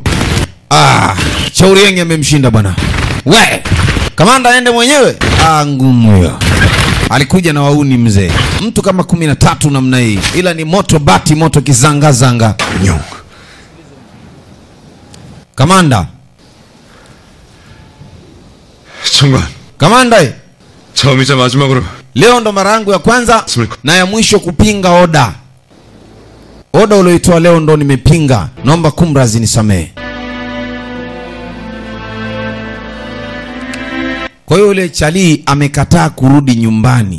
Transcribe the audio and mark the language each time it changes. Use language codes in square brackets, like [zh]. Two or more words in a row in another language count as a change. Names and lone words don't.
[sw] Shaurienge amemshinda bwana. We, kamanda aende mwenyewe? Ngumu huyo. Alikuja na wauni mzee. Mtu kama 13 namna hii. Ila ni moto bati, moto kizanga zanga. Nyong. Kamanda. [ko] 정관. [sw] Kamanda. [ko] 처음이자 마지막으로. [sw] Leo ndo mara yangu ya kwanza na ya mwisho kupinga oda. Oda ulioitoa leo ndo nimepinga. Naomba kumrazi nisamehe. Kwa hiyo yule chali amekataa kurudi nyumbani.